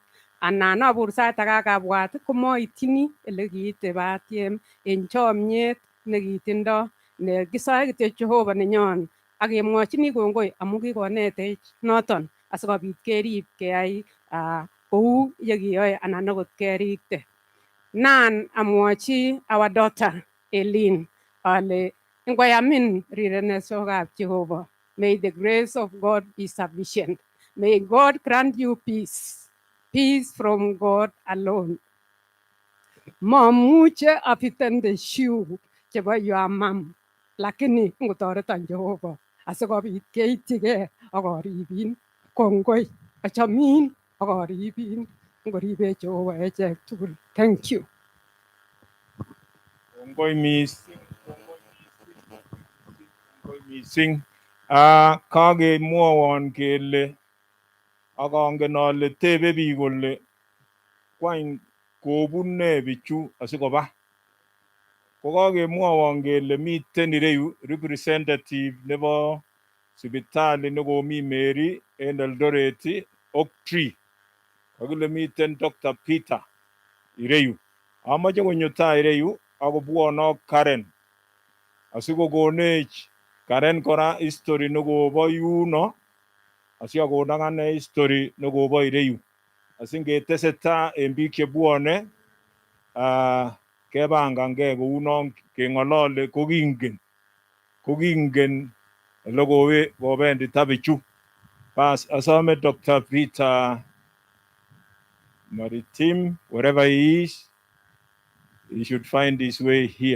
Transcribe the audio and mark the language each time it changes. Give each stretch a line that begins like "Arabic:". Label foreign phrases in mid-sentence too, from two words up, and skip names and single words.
Kalenjin: Anan abur sait age akabwat komoityini elekiite batiem en chomyet nekitindo nekisoe kityo Jehova nenyon ak kemwochini kongoi amun kikonetech noton asikobit kerib keyai kou yekiyoe anan okot kerikte. Nan amwochi
English: our daughter
Kalenjin: Elin ale ngoyamin rirenesokab Jehova.
English: May the grace of God be sufficient. May God grant you peace. Peace from God alone.
Kalenjin: Mamuche apitende shoe chebo
English: your mom,
Kalenjin: lakini ngotoreton Jehova asikobit keityigei ak aribin. Kongoi, achomin ak aribin. Ngoribe Jehova echek tugul.
English: Thank you.
Kalenjin: Kongoi missing. Kakemwowon kele akongen ale tebe biik kole kwany kobun ne bichu asikoba. Ko kakemwowon kele miten ireyu representative nebo sipitali nekomi Mary en Eldoret Oak Tree. Kakile miten Dr. Peter ireyu. Amache konyo tai ireyu akobwonok Karen asikokonech Karen kora history nekobo yuno asiakon akane history nekobo ireyu asingetesetai en biik chebwone kebangangei kounon keng'olole kokingen ole kobendita bichu. Bas asome Dr.
English: Peter Maritim, wherever he is, he should find his way here.